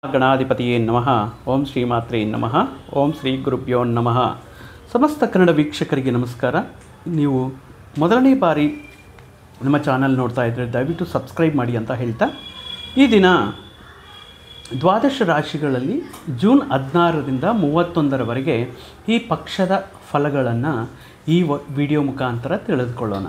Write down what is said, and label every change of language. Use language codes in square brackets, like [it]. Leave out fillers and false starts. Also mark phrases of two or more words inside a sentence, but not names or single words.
[sa] ಗಣಾಧಿಪತಿಯೇ ನಮಃ. ಓಂ ಶ್ರೀಮಾತ್ರೇ ನಮಃ. ಓಂ ಶ್ರೀ ಗುರುಭ್ಯೋ ನಮಃ. [kn] ಸಮಸ್ತ ಕನ್ನಡ ವೀಕ್ಷಕರಿಗೆ ನಮಸ್ಕಾರ. ನೀವು ಮೊದಲನೇ ಬಾರಿ ನಮ್ಮ ಚಾನಲ್ ನೋಡ್ತಾ ಇದ್ದರೆ ದಯವಿಟ್ಟು ಸಬ್ಸ್ಕ್ರೈಬ್ ಮಾಡಿ ಅಂತ ಹೇಳ್ತಾ, ಈ ದಿನ ದ್ವಾದಶ ರಾಶಿಗಳಲ್ಲಿ ಜೂನ್ 16ರಿಂದ 31ರವರೆಗೆ ಈ ಪಕ್ಷದ ಫಲಗಳನ್ನು ಈ ವಿಡಿಯೋ ಮುಖಾಂತರ ತಿಳಿದುಕೊಳ್ಳೋಣ.